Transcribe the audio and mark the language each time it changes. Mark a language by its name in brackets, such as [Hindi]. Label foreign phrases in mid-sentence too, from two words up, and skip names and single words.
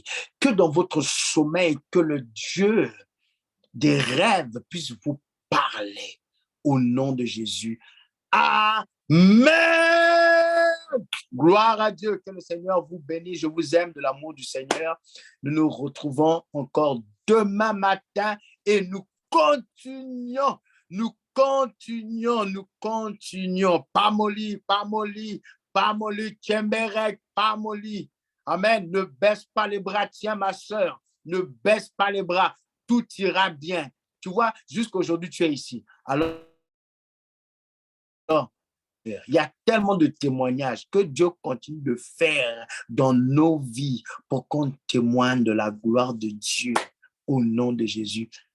[French] Que dans votre sommeil, que le Dieu des rêves puisse vous parler. Au nom de Jésus. Amen. Gloire à Dieu, que le Seigneur vous bénisse. Je vous aime de l'amour du Seigneur. Nous nous retrouvons encore demain matin et nous continuons. Pamoli, Tchemberek, Pamoli. Amen. Ne baisse pas les bras, tiens ma soeur. Ne baisse pas les bras. Tout ira bien. Tu vois, jusqu'aujourd'hui, tu es ici. Alors, il y a tellement de témoignages que Dieu continue de faire dans nos vies pour qu'on témoigne de la gloire de Dieu au nom de Jésus.